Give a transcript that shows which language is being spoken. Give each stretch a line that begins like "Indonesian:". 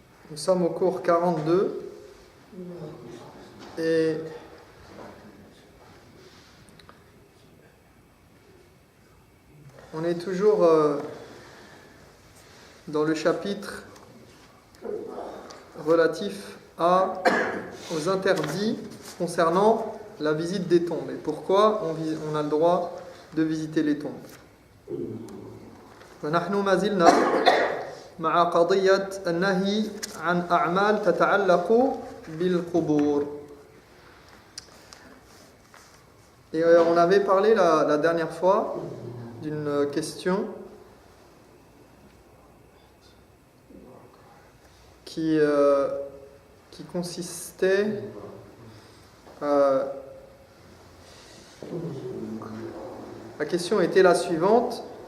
French: Nous sommes au cours 42 et on est toujours dans le chapitre relatif aux interdits concernant la visite des tombes et pourquoi on a le droit de visiter les tombes.
Arabic: ونحن ما زلنا مع قضية النهي عن أعمال تتعلق بالقبور.
French: Et on avait parlé la dernière fois d'une question qui consistait la question était la suivante.